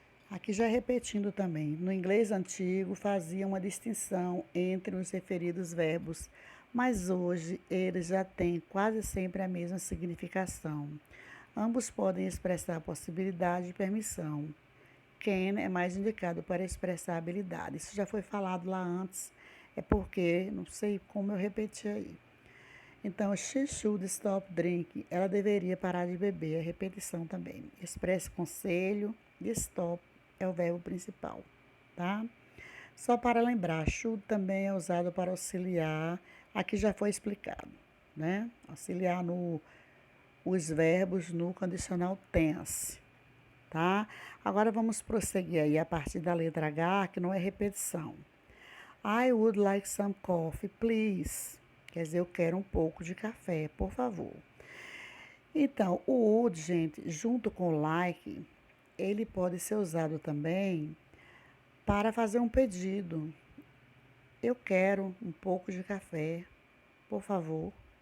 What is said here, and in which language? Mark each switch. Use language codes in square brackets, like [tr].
[pt] Aqui já repetindo também, no inglês antigo fazia uma distinção entre os referidos verbos, mas hoje eles já têm quase sempre a mesma significação. Ambos podem expressar possibilidade e permissão. Can é mais indicado para expressar habilidade. Isso já foi falado lá antes, é porque, não sei como eu repeti aí. [en] Então, she should stop drinking. [pt] Ela deveria parar de beber. É repetição também. Expresse conselho e stop é o verbo principal, tá? Só para lembrar, should também é usado para auxiliar. Aqui já foi explicado, né? Auxiliar os verbos no condicional tense, tá? Agora vamos prosseguir aí a partir da letra H, que não é repetição. [en] I would like some coffee, please. [pt] Quer dizer, eu quero um pouco de café, por favor. Então, o would, gente, junto com like, ele pode ser usado também para fazer um pedido. Eu quero um pouco de café, por favor.